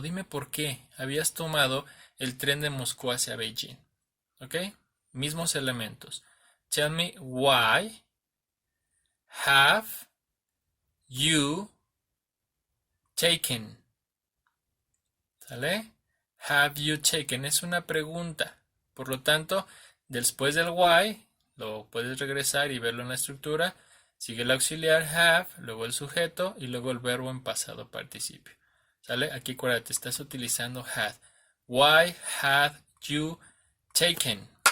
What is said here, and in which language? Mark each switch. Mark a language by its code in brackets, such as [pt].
[es] Dime por qué habías tomado el tren de Moscú hacia Beijing. ¿Ok? Mismos elementos. [en] Tell me why have you taken. [es] ¿Sale? [en] Have you taken [es] es una pregunta. Por lo tanto, después del why, lo puedes regresar y verlo en la estructura. Sigue el auxiliar have, luego el sujeto y luego el verbo en pasado participio. ¿Sale? Aquí acuérdate, estás utilizando had. [en] Why had you taken?